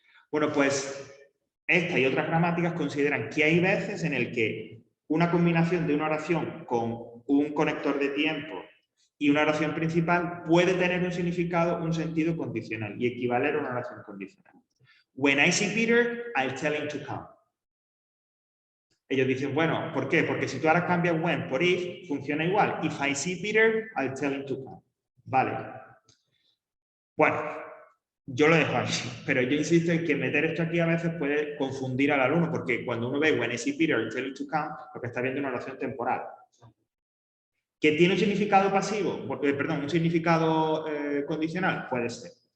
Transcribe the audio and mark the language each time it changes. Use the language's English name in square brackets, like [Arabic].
[Spanish] Bueno, pues esta y otras gramáticas consideran que hay veces en el que una combinación de una oración con un conector de tiempo y una oración principal puede tener un significado, un sentido condicional y equivaler a una oración condicional. [English] When I see Peter, I'll tell him to come. [Spanish] Ellos dicen, bueno, ¿por qué? Porque si tú ahora cambias when por if, funciona igual. [English] If I see Peter, I'll tell him to come. [Spanish] Vale. Bueno, yo lo dejo ahí, pero yo insisto en que meter esto aquí a veces puede confundir al alumno, porque cuando uno ve [English] when I see Peter, I'll tell him to come, [Spanish] lo que está viendo es una oración temporal. ¿Que tiene un significado pasivo? Perdón, un significado condicional, puede ser.